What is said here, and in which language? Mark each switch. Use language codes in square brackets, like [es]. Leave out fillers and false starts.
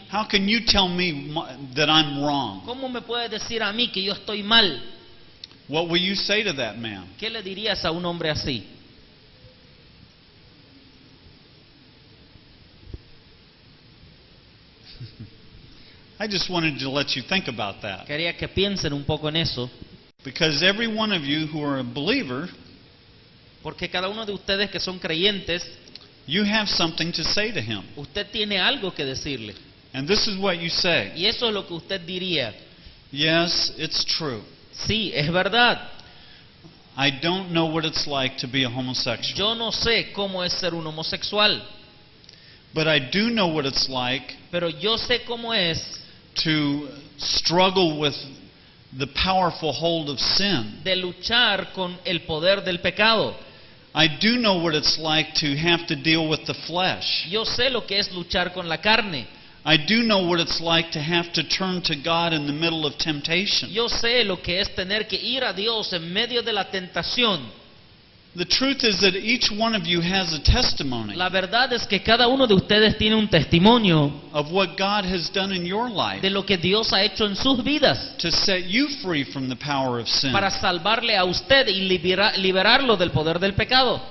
[en] How can you tell me that I'm wrong? [es] ¿Cómo me puede decir a mí que yo estoy mal? [en] What will you say to that man? [es] ¿Qué le dirías a un hombre así? [en] I just wanted to let you think about that. [es] Quería que piensen un poco en eso, [en] Because every one of you who are a believer, [es] porque cada uno de ustedes que son creyentes, [en] you have something to say to him. [es] usted tiene algo que decirle. [en] And this is what you say. [es] Y eso es lo que usted diría. [en] Yes, it's true. [es] Sí, es verdad. [en] I don't know what it's like to be a homosexual. [es] Yo no sé cómo es ser un homosexual, [en] But I do know what it's like [es] pero yo sé cómo es [en] to struggle with the powerful hold of sin. [es] de luchar con el poder del pecado. [en] I do know what it's like to have to deal with the flesh. [es] Yo sé lo que es luchar con la carne. [en] I do know what it's like to have to turn to God in the middle of temptation. [es] Yo sé lo que es tener que ir a Dios en medio de la tentación. [en] The truth is that each one of you has a testimony [es] La verdad es que cada uno de ustedes tiene un testimonio [en] of what God has done in your life [es] de lo que Dios ha hecho en sus vidas [en] to set you free from the power of sin. [es] para salvarle a usted y liberarlo del poder del pecado.